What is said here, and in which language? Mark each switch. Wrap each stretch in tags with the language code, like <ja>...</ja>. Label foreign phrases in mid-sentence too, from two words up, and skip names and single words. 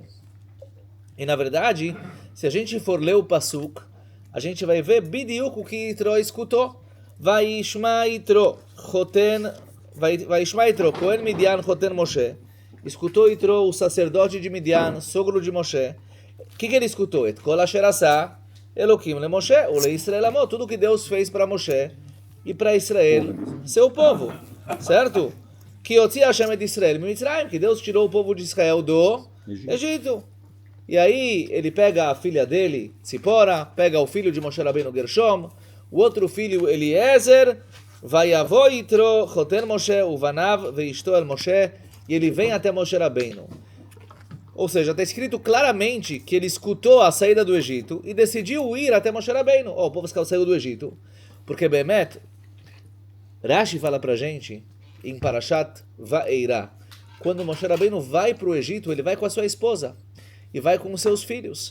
<pt>E na verdade, se a gente for ler o Pasuk, a gente vai ver bidiuk o que Itró escutou.</pt> <he>וישמע יתרו, כהן מדין חתן משה.</he> <pt>Escutou Itró, o sacerdote de Midian, sogro de Moshe. O que ele escutou?</pt> <he>את כל אשר עשה אלהים למשה, ולישראל עמו.</he> <pt>Tudo que Deus fez para Moshe e para Israel, seu povo. Certo? Que</pt> <he>הוציא ה׳ את ישראל ממצרים,</he> <pt>que Deus tirou o povo de Israel do Egito. E aí ele pega a filha dele, Tzipora, pega o filho de Moshe Rabbeinu, Gershom, o outro filho,</pt> <he>אליעזר ויבא יתרו חתן משה ובניו ואשתו אל משה,</he> <pt>e ele vem até Moshe Rabbeinu. Ou seja, está escrito claramente que ele escutou a saída do Egito e decidiu ir até Moshe Rabbeinu. O povo saiu do Egito. Porque Bemet, Rashi fala pra gente, em Parashat Va'eirá, quando Moshe Rabbeinu vai para o Egito, ele vai com a sua esposa e vai com os seus filhos.</pt>